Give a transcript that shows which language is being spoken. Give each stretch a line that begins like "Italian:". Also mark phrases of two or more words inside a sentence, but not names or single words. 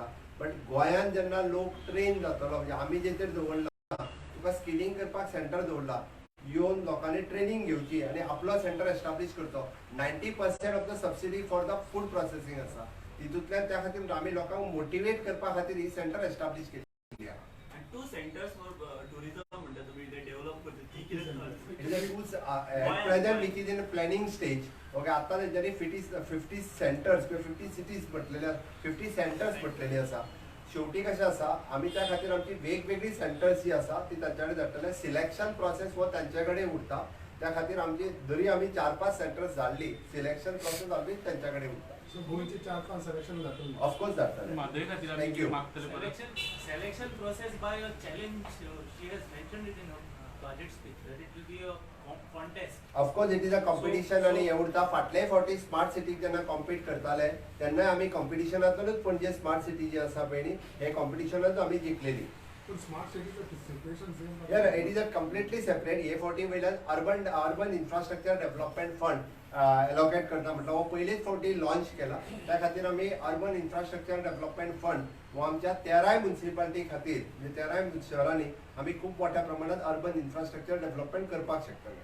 Konkani: बट गोंयांत जेन्ना लोक ट्रेन जातलो म्हणजे आमी जेचेर दवरला तुका स्किलिंग करपाक सेंटर दवरला येवन लोकांनी ट्रेनिंग घेवची आणि आपलो
English: centre establish
Konkani: करचो.
English: 90% of the subsidy for the food processing
Konkani: आसा तितूंतल्यान त्या खातीर आमी लोकांक मोटिवेट करपा खातीर ही
English: centre establish
Konkani: केली आहा.
English: And 2 centers for tourism
Konkani: म्हणटा तुमी ते डेव्हलप करता ती
English: at present which is in planning stage.
Konkani: ओके आता जरी 50 सेंटर्स किंवा 50 सिटीज म्हटलेले 50 सेंटर्स म्हटलेले आसा. शेवटी कशें आसा आमी त्या खातीर आमची वेगवेगळी सेंटर्स जी आसा ती तांचे कडेन धाडटले.
English: selection process
Konkani: हो तांचे कडेन उरता. त्या खातीर आमची जरी आमी 4-5 सेंटर्स धाडली
English: selection process
Konkani: आमी तांचे कडेन उरता. सो गोंयचे 4-5 सिलेक्शन जातले. ऑफकोर्स धाडटले. माधवी खातीर आमी
English: Thank you.
Konkani: मागतले परत.
English: Selection process by a challenge. She has mentioned it in her budget speech that it will be a contest. Of course it is a competition
Konkani: आणि हे उरता. फाटले फावटी स्मार्ट सिटीक जेन्ना कॉम्पीट करताले तेन्ना आमी कॉम्पिटिशनांतूनच पणजे स्मार्ट सिटी जी आसा पळय न्ही हे कॉम्पिटिशनांत आमी जिखलेली. पण स्मार्ट सिटीचं
English: situation same Yeah, it is a completely separate.
Konkani: A40 वयल्यान
English: urban infrastructure development fund
Konkani: एलोकेट करता म्हटलं हो पयलीच फावटी लॉन्च केला. त्या खातीर आमी
English: urban infrastructure development fund
Konkani: हो आमच्या 13 म्युनिसिपालिटी खातीर म्हणजे 13 शहरांनी आमी खूप मोठ्या प्रमाणात
English: urban infrastructure development
Konkani: करपाक शकतले.